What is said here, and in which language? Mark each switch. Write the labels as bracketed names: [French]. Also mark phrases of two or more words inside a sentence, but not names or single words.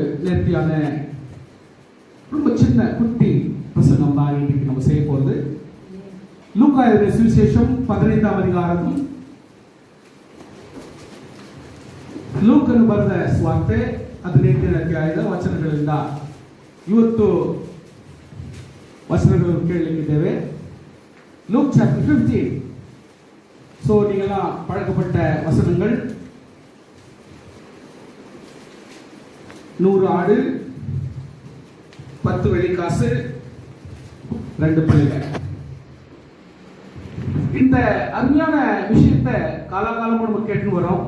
[Tamil] நேர்த்தியான ரொம்ப சின்ன குட்டி பிரசங்கம் தான் இன்னைக்கு நம்ம செய்ய போகிறது. லூக்கா எழுதின சுவிசேஷம் 15ஆம் அதிகாரம் [Kannada] ಲೂಕನು ಬರೆದ ಸ್ವಾರ್ತೆ 18ನೇ ಅಧ್ಯಾಯದ ವಚನಗಳಿಂದ ಇವತ್ತು ವಚನಗಳನ್ನು ಕೇಳಲಿಕ್ಕಿದ್ದೇವೆ. [English] Luke chapter 15. [Tamil] ஸோ நீங்களாம் பழக்கப்பட்ட வசனங்கள். 100 ஆடு, 10 வெள்ளிக்காசு, 2 பிள்ளைகள். இந்த அருமையான விஷயத்தை காலகாலமும் நம்ம கேட்டு வரோம்.